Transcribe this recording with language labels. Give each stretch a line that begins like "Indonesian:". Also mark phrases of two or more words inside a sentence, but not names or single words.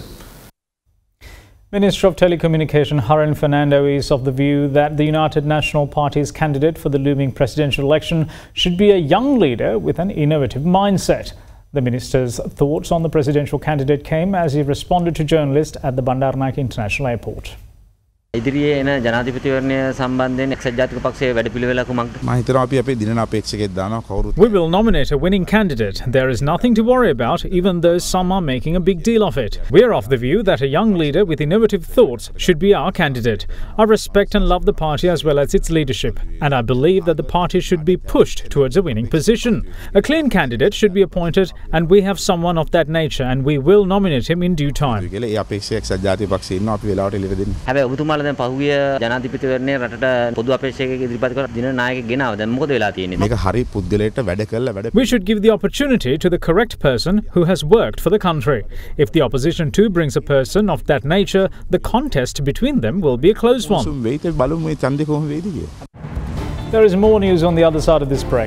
English: Minister of Telecommunications Haran Fernando is of the view that the United National Party's candidate for the looming presidential election should be a young leader with an innovative mindset. The minister's thoughts on the presidential candidate came as he responded to journalists at the Bandaranaike International Airport.
Sinhala: ඉදිරියේ එන ජනාධිපතිවරණය සම්බන්ධයෙන් එක්සත් ජාතික පක්ෂයේ වැඩපිළිවෙල කුමක්ද? මම හිතනවා අපි අපේ දිනන අපේක්ෂකයෙක් දානවා කවුරුත්.
English: We will nominate a winning candidate. There is nothing to worry about, even though some are making a big deal of it. We are of the view that a young leader with innovative thoughts should be our candidate. I respect and love the party as well as its leadership, and I believe that the party should be pushed towards a winning position. A clean candidate should be appointed, and we have someone of that nature, and we will nominate him in due time.
Sinhala: ඒ අපේක්ෂක එක්සත් ජාතික පක්ෂයේ ඉන්නවා අපි වෙලාවට එළියට දෙන්න. හැබැයි ඔබතුමාලා දැන් පහුගිය ජනාධිපතිවරණයේ රටට පොදු අපේක්ෂකයෙක් ඉදිරිපත් කරලා දින නායකයෙක් ගෙනාවා. දැන් මොකද වෙලා තියෙන්නේ? මේක හරි පුද්ගලයාට වැඩ කළා වැඩ.
English: We should give the opportunity to the correct person who has worked for the country. If the opposition too brings a person of that nature, the contest between them will be a close one.
Sinhala: බලමු මේ ඡන්දේ කොහොම වෙයිද කියලා.
English: There is more news on the other side of this break.